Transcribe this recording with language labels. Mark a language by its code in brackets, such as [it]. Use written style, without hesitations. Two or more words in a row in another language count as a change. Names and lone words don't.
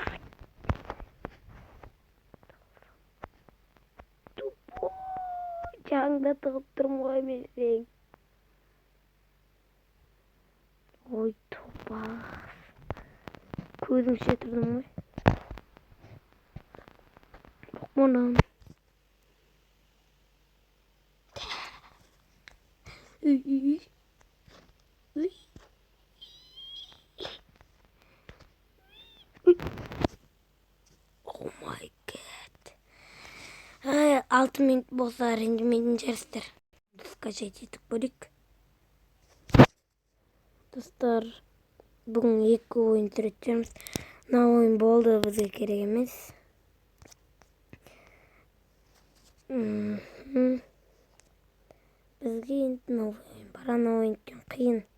[kk] Жаңда тығып тұрмын ғой мен сен. Ой, топас. Көзім шетірдім ғой. Мұнан. [en] Oh my god. [kk] 6 минут болса ренжімейтін жарыстар. Скачать етіп көрейік. Достар, бүгін 2 ойын сүретеміз. Мына ойын болды, бізге керек емес. Бізге енді новый ойын бар, ана ойын қиын.